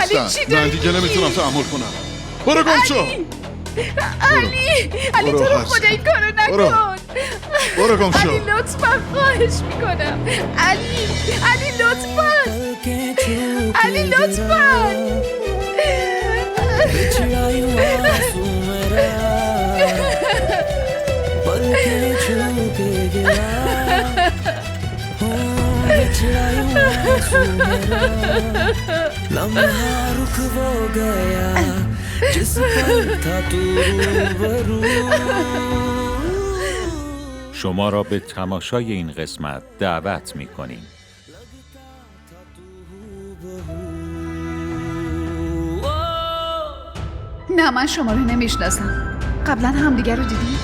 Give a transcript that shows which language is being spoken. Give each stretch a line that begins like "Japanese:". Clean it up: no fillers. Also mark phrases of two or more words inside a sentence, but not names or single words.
Persian: علی، هستن. چی داری من دیگه نمیتونم تحمل کنم. برو گم شو. علی تو رو خدا این کارو نکن. برو گم شو. علی لطفا خواهش میکنم. علی لطفا علی لطفا.
Hindi: लम्हा रुक वो गया जिस पल था तू रूबरू.
Persian: شما را به تماشای این قسمت دعوت می‌کنیم. نه من شما رو نمیشناسم. قبلا همدیگر رو دیدیم؟